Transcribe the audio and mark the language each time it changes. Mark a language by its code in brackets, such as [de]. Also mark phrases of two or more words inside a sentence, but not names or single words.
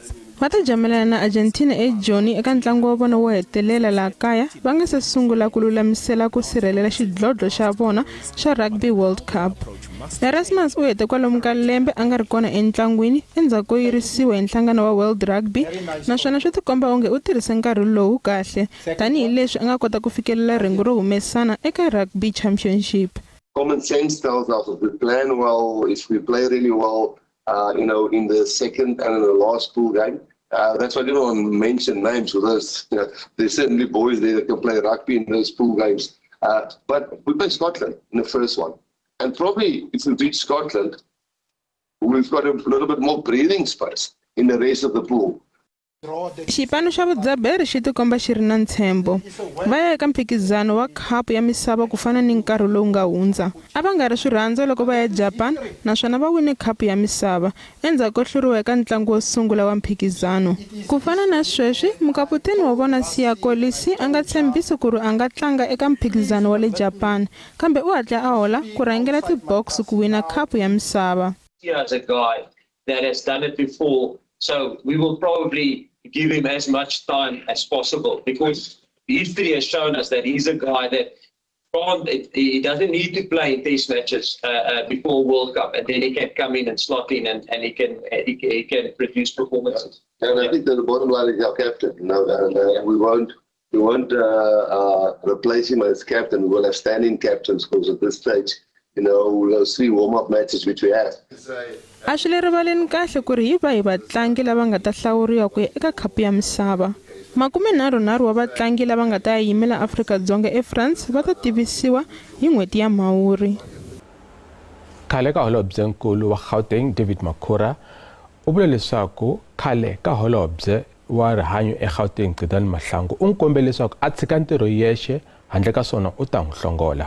[ts] Va ta jamelana na Argentina eJoni eka ntlangu wa vona wo hetelela laha kaya va nga se sungula ku lulamisela ku sirhelela xidlodlo xa vona xa Rugby World Cup. Erasmus u hete kwalomu ka lembe a nga ri kona entlangwini endzhaku ko yirisiwa hi nhlangano wa World Rugby, naswona swi tikomba onge u tirhise nkarhi lowu kahle tanihileswi a nga kota ku fikelela ringu ro humesana eka Rugby Championship. [en] Common sense tells us if we plan well, if we play really well, in the second and in the last pool game. That's why I didn't want to mention names because there's certainly boys there that can play rugby in those pool games. But we play Scotland in the first one. And probably if we beat Scotland, we've got a little bit more breathing space in the rest of the pool. [ts] Xipano xa vudzaberi xi tikomba xi ri na ntshembo. Va ya eka mphikizano wa khapu ya misava ku fana ni nkarhi lowu nga hundza. A va nga ri swirhandza loko va ya Japan, naswona va wine khapu ya misava endzhaku ko hluriwa eka ntlangu wo sungula wa mphikizano. Ku fana na sweswi, mukaputeni wa vona Siya Kolisi a nga tshembisi ku ri a nga tlanga eka mphikizano wa le Japan, kambe u hatla a hola ku rhangela ti-Boks ku wina khapu ya misava. [en] As a guy that has done it before, so we will probably give him as much time as possible because history has shown us that he's a guy that he doesn't need to play test matches before World Cup, and then he can come in and slot in and he can produce performances. And I think that the bottom line is our captain. We won't replace him as captain. We will have standing captains because at this stage, those 3 warm-up matches which we have. [ts] A swi le rivaleni kahle ku ri hi va hi vatlangi lava nga ta hlawuriwa ku ya eka khapu ya misava. 33 wa vatlangi lava nga ta yimela Afrika-Dzonga eFrance va ta tivisiwa hi n'hweti ya Mhawuri. Khale ka holobyenkulu wa Gauteng David Makhura u vule leswaku khale ka holobye wa rihanyo eGauteng Gcilani Mahlangu u nkombele leswaku a tshika ntirho yexe handle ka swona u ta n'wi hlongola.